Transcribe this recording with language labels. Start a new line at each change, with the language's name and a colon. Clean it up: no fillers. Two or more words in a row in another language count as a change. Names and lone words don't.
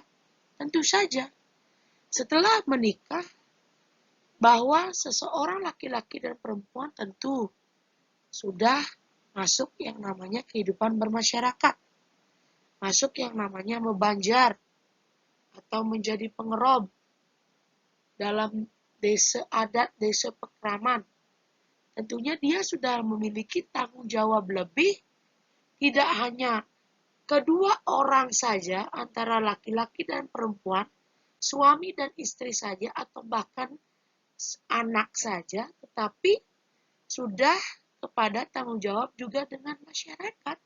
Indonesian: Tentu saja, setelah menikah, bahwa seseorang laki-laki dan perempuan tentu sudah masuk yang namanya kehidupan bermasyarakat. Masuk yang namanya membanjar atau menjadi pengerob dalam desa adat, desa pekraman. Tentunya dia sudah memiliki tanggung jawab lebih, tidak hanya kedua orang saja antara laki-laki dan perempuan, suami dan istri saja atau bahkan anak saja, tetapi sudah kepada tanggung jawab juga dengan masyarakat.